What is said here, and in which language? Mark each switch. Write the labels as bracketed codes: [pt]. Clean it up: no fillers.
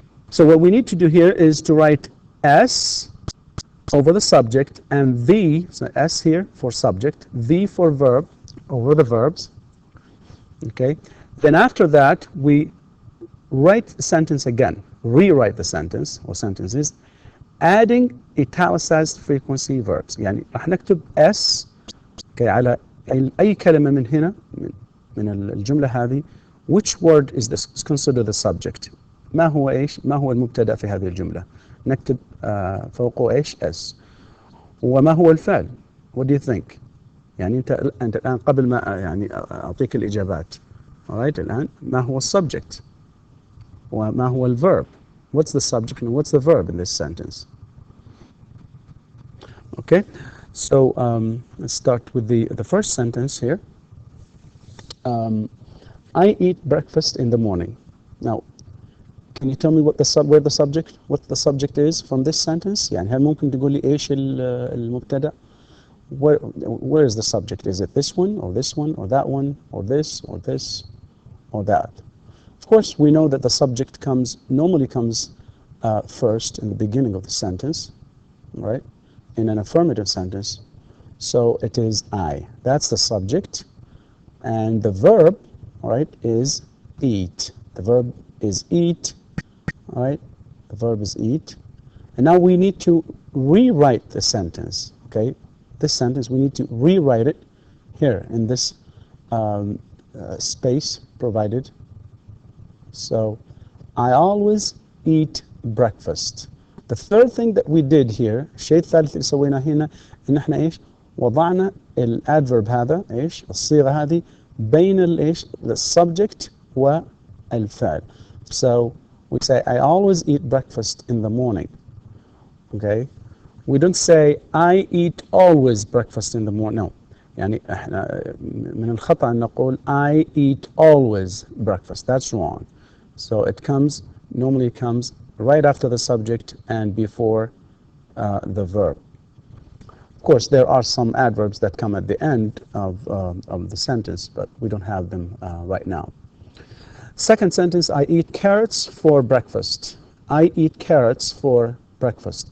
[en] So what we need to do here is to write S over the subject and V, so S here for subject, V for verb over the verbs. Okay, then after that we write the sentence again, rewrite the sentence or sentences, adding italicized frequency verbs. [ar] يعني راح نكتب S okay, على أي كلمة من هنا من الجملة هذه. [en] Which word is this? Consider the subject. [ar] ما هو المبتدأ في هذه الجملة؟ نكتب فوقه إيش؟ S. وما هو الفعل؟ [en] What do you think? [ar] يعني أنت الآن قبل ما يعني أعطيك الإجابات. Alright, الآن ما هو السبجect؟ وما هو الverb? [en] What's the subject and what's the verb in this sentence? Okay, so let's start with the first sentence here. I eat breakfast in the morning. Now, can you tell me what the subject is from this sentence? [ar] يعني هل ممكن تقول لي إيش المبتدأ? [en] Where is the subject? Is it this one or this one or that one or this or this? or that. Of course, we know that the subject normally comes first in the beginning of the sentence, right? In an affirmative sentence. So it is I. That's the subject. And the verb, right, is eat. The verb is eat, right? The verb is eat. And now we need to rewrite the sentence, okay? This sentence, we need to rewrite it here in this space provided. So, I always eat breakfast. The third thing that we did here, [ar] الشيء الثالث اللي سويناه هنا إن إحنا إيش؟ وضعنا الادverb هذا إيش؟ الصيغة هذه بين الإيش؟ [en] the subject [ar] والفعل. [en] So, we say I always eat breakfast in the morning. Okay? We don't say I eat always breakfast in the morning. No. [ar] يعني احنا من الخطأ أن نقول [en] I eat always breakfast. That's wrong. So it normally comes right after the subject and before the verb. Of course, there are some adverbs that come at the end of the sentence, but we don't have them right now. Second sentence, I eat carrots for breakfast. I eat carrots for breakfast.